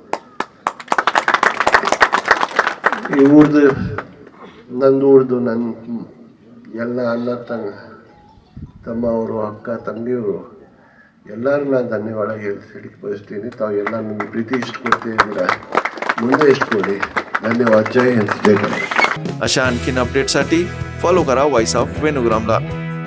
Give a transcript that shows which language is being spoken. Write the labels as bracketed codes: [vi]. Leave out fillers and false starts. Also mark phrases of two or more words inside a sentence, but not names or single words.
[kn] ಈ ಊರ್ದು ನಂದು ಊರ್ದು ನನ್ನ ಎಲ್ಲ ಅಣ್ಣ ತಮ್ಮ ಅವರು, ಅಕ್ಕ ತಂಗಿಯವರು ಎಲ್ಲರೂ ನಾನು ಧನ್ಯವಾದ ಹೇಳಿಕೆ ಬಯಸ್ತೀನಿ. ತಾವು ಎಲ್ಲ ನನಗೆ ಪ್ರೀತಿ ಇಷ್ಟು ಕೊಡ್ತಿದ್ದೀರಾ, ಮುಂದೆ ಇಷ್ಟು ಕೊಡಿ. [mr] धन्यवाद. जय हिंद, जय भारत. अशा आणखीन अपडेटसाठी फॉलो करा व्हॉइस ऑफ वेणुग्रामला.